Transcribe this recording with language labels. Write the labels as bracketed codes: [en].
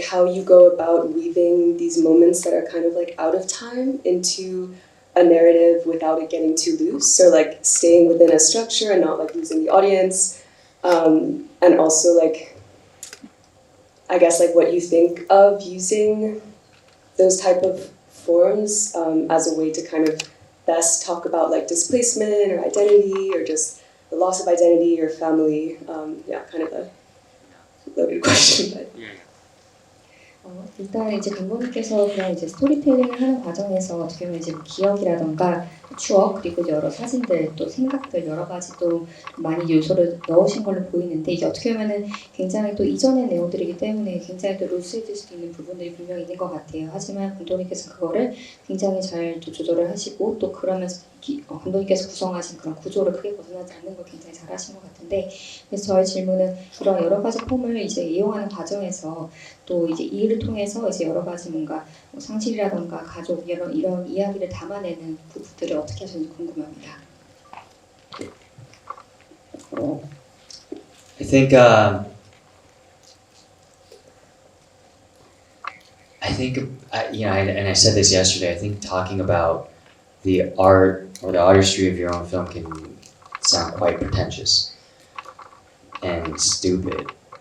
[en] you go about weaving these moments that are kind of like out of time into a narrative without it getting too loose, or like staying within a structure and not like losing the audience, and also like I guess like what you think of using those type of forms as a way to kind of best talk about like displacement or identity or just the loss of identity or family. Yeah, kind of a loaded question, but. [ko] 일단 이제 감독님께서 그냥 이제 스토리텔링을 하는 과정에서 어떻게 보면 이제 기억이라던가 추억 그리고 여러 사진들 또 생각들 여러 가지 또 많이 요소를 넣으신 걸로 보이는데 이게 어떻게 보면은 굉장히 또 이전의 내용들이기 때문에 굉장히 또 루스해질 수도 있는 부분들이 분명히 있는 것 같아요. 하지만 감독님께서 그거를 굉장히 잘 또 조절을 하시고 또 그러면서 감독님께서 구성하신 그런 구조를 크게 벗어나지 않는 걸 굉장히 잘하신 것 같은데 그래서 저의 질문은 이런 여러 가지 폼을 이제 이용하는 과정에서 또 이제 이 일을 통해서 이제 여러 가지 뭔가 상실이라던가 가족 이런 이야기를 담아내는 부분들을 어떻게 하셨는지 궁금합니다. [en] I think and I said this yesterday. I think talking about the art or the artistry of your own film can sound quite pretentious and stupid.